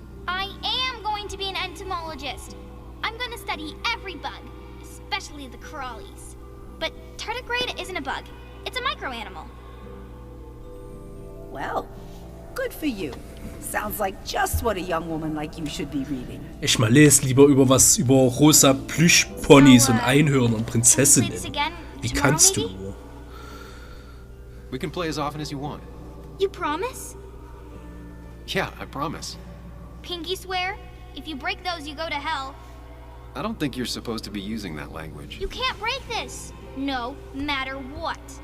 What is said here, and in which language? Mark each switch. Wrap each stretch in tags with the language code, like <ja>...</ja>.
<en>I am going to be an entomologist. I'm going to study every bug, especially the crawlies. But tardigrade isn't a bug. It's a microanimal. Well, good for you. Sounds like just what a young woman like you should be reading.</en> <de>Ich mal lese lieber über was über rosa Plüschponys und Einhörner und Prinzessinnen. Wie kannst du?</de> <en>We can play as often as you want. You promise? Yeah, I promise. Pinky swear? If you break those, you go to hell. I don't think you're supposed to be using that language. You can't break this. No matter what.</en>